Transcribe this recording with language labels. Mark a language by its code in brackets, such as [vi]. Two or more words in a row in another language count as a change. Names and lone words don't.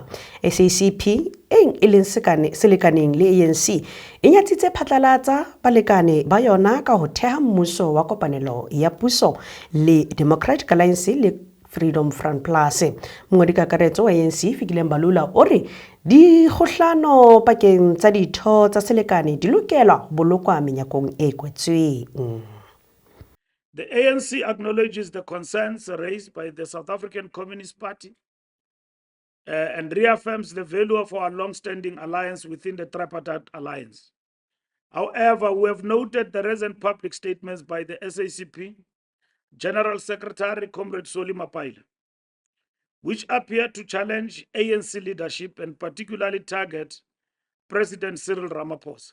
[st] SACP e leng selekaneng le ANC e nyatsitse phatlalatsa balekane ba yona ka ho theha mmuso wa kopanelo ya puso le Democratic Alliance le Freedom Front Plus. Mongodi kakaretso wa ANC Fikileng Balula o re di kgohlano pakeng tsa ditho tsa selekane di lokela bolokwa menyakong e kwetsweng. [en] The ANC acknowledges the concerns raised by the South African Communist Party and reaffirms the value of our long-standing alliance within the tripartite alliance. However, we have noted the recent public statements by the SACP General Secretary Comrade Susie Wiles, which appear to challenge ANC leadership and particularly target President Cyril Ramaphosa.